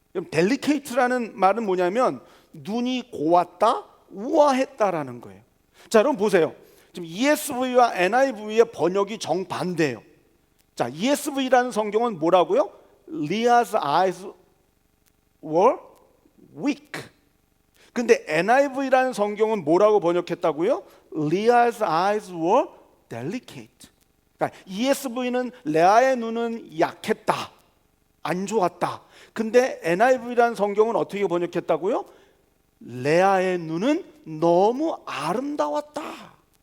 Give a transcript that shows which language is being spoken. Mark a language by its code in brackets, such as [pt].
[ko] delicate라는 말은 뭐냐면 눈이 고왔다, 우아했다라는 거예요. 자, 여러분 보세요. 지금 ESV와 NIV의 번역이 정반대예요. 자, ESV라는 성경은 뭐라고요? [en] Leah's eyes were weak. [ko] 근데 NIV라는 성경은 뭐라고 번역했다고요? [en] Leah's eyes were delicate. [ko] 그러니까 ESV는 레아의 눈은 약했다, 안 좋았다. 근데 NIV라는 성경은 어떻게 번역했다고요? 레아의 눈은 너무 아름다웠다.